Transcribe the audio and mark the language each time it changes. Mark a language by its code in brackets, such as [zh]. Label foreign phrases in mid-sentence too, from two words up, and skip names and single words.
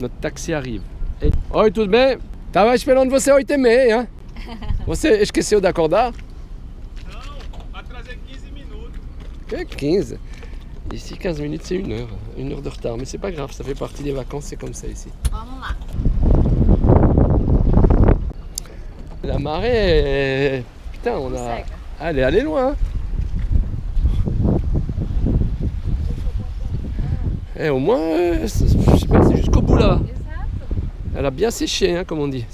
[fr] Notre taxi arrive. [pt] Oi, tudo bem? Tava esperando você 8h30, hein? Você esqueceu de acordar? Não, atrasei 15 minutos. Que 15? [fr] Ici, 15 minutes, c'est 1 heure. 1 heure de retard. Mais c'est pas grave, ça fait partie des vacances, c'est comme ça ici. [pt] Vamos lá. [fr] La marée, putain, on a... Elle est allée loin. Et au moins, je sais pas, c'est jusqu'au bout là. Elle a bien séché, hein, comme on dit.